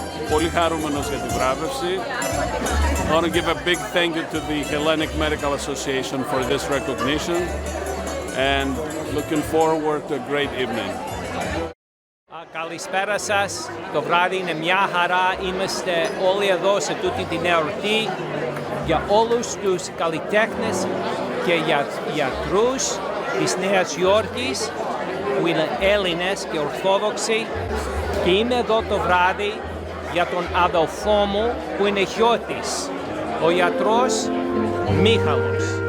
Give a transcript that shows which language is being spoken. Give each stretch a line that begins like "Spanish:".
Greek: Πολύ χαρούμενος για την βράβευση.
English: I want to give a big thank you to the Hellenic Medical Association for this recognition, and looking forward to a great evening.
Greek: Καλησπέρα σας. Το βράδυ είναι μια χαρά. Είμαστε όλοι εδώ σε τούτη την εορτή για όλους τους καλλιτέχνες και για γιατρούς της Νέας Υόρκης που είναι Έλληνες και Ορθόδοξοι, και είμαι εδώ το βράδυ για τον αδελφό μου που είναι Χιώτης, ο γιατρός Μίχαλος.